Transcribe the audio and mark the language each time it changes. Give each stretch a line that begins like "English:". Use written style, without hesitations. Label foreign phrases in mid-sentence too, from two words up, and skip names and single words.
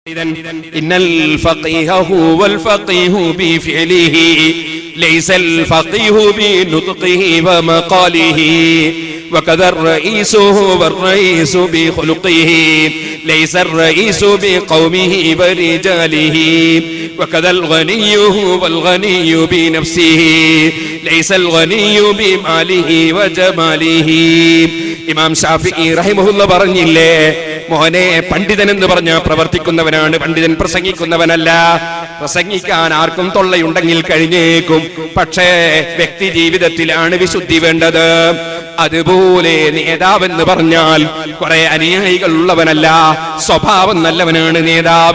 Arabic: إن الفقيه هو الفقيه بفعله ليس الفقيه بنطقه ومقاله وكذا الرئيس هو الرئيس بخلقه ليس الرئيس بقومه ورجاله وكذا الغني هو الغني بنفسه ليس الغني بماله وجماله.
Malayalam: ഇമാം ഷാഫിഈ റഹിമഹുല്ലാഹ് പറഞ്ഞില്ലേ, മോനെ പണ്ഡിതൻ എന്ന് പറഞ്ഞാൽ പ്രവർത്തിക്കുന്നവനാണ്, പണ്ഡിതൻ പ്രസംഗിക്കുന്നവനല്ല. പ്രസംഗിക്കാൻ ആർക്കും തൊള്ളയുണ്ടെങ്കിൽ കഴിഞ്ഞേക്കും, പക്ഷേ വ്യക്തി ജീവിതത്തിലാണ് വിശുദ്ധി വേണ്ടത്. അതുപോലെ നേതാവെന്ന് പറഞ്ഞാൽ കുറെ അനുയായികൾ ഉള്ളവനല്ല, സ്വഭാവം നല്ലവനാണ് നേതാവ്.